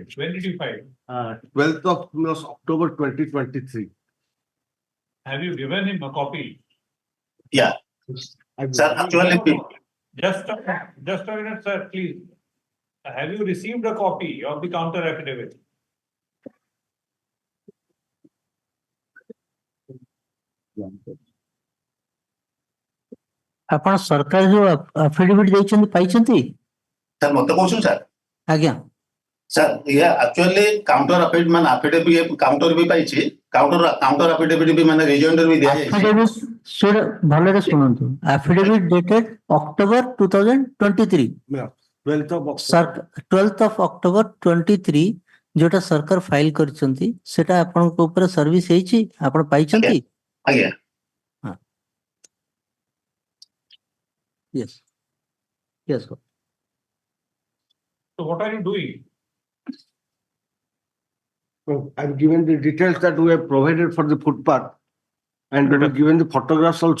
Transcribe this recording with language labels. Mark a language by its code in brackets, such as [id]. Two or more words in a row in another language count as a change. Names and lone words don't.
[en] When did you file? 12th of October 2023. Have you given him a copy? Yeah. Sir, actually, Just a minute, sir, please. Have you received a copy of the counter affidavit? [or] ଆପଣ ସରକାର ଯୋଉ ଆଫିଡେଭିଟ ଦେଇଛନ୍ତି ପାଇଛନ୍ତି? sir, ମତେ କହୁଛନ୍ତି sir? ଆଜ୍ଞା। [en] Sir, yeah, actually counter affidavit ମାନେ affidavit counter [or] ବି ପାଇଛି, [en] counter affidavit [or] ବି ମାନେ rejoinder ବି ଦିଆଯାଇଛି। ଆଫିଡେଭିଟ ଭଲରେ ଶୁଣନ୍ତୁ। [en] affidavit dated October [or] 2023। 12th of October 23 ଯୋଉଟା ସରକାର ଫାଇଲ କରିଛନ୍ତି ସେଟା ଆପଣଙ୍କ ଉପରେ ସର୍ଭିସ ହେଇଛି, ଆପଣ ପାଇଛନ୍ତି? ଆଜ୍ଞା। [en] Yes. Yes, sir. So what are you doing? I've given the details that we have provided for the footpath and we've given the photographs also.